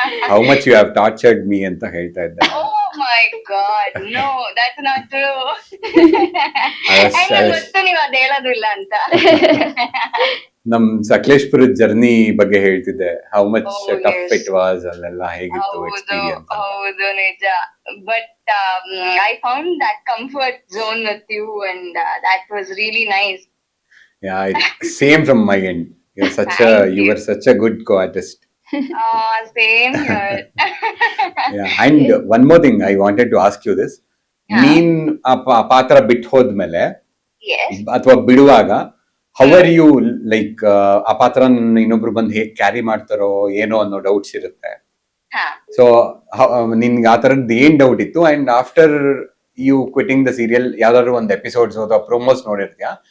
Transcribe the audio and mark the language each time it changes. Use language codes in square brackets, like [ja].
[en] how much you have tortured me [kn] ಅಂತ ಹೇಳ್ತಾ ಇದ್ದೆ. [en] Oh my god, no, that's not true. [kn] ಗೊತ್ತು ನೀವು ಅದ್ ಹೇಳೋದಿಲ್ಲ ಅಂತ. ನಮ್ ಸಕಲೇಶ್ಪುರದ ಜರ್ನಿ ಬಗ್ಗೆ ಹೇಳ್ತಿದ್ದೆ, [en] how much tough it was, [kn] ಅಲ್ಲೆಲ್ಲ ಹೇಗಿತ್ತು ಎಕ್ಸ್ಪೀರಿಯನ್ಸ್. ಹೌದು, ನಿಜ. [en] But I found that comfort zone with you, and that was really nice. Yeah, same from my end. You were such a good co-artist. Same here. Yeah, and one more thing I wanted to ask you this. [kn] ನೀನ್ ಆ ಪಾತ್ರ ಬಿಟ್ಟು ಹೋದ್ಮೇಲೆ ಅಥವಾ ಬಿಡುವಾಗ [en] how are you, [kn] like ಆ ಪಾತ್ರ ಇನ್ನೊಬ್ರು ಬಂದು ಹೇಗ್ ಕ್ಯಾರಿ ಮಾಡ್ತಾರೋ ಏನೋ ಅನ್ನೋ ಡೌಟ್ಸ್ ಇರುತ್ತೆ. ಸೊ ನಿನ್ಗೆ ಆ ತರದ್ ಏನ್ ಡೌಟ್ ಇತ್ತು? [en] and after you quitting the serial [kn] ಯಾವ್ದಾದ್ರು ಒಂದು ಎಪಿಸೋಡ್ಸ್ ಅಥವಾ ಪ್ರೊಮೋಸ್ ನೋಡಿರ್ತೀಯಾ?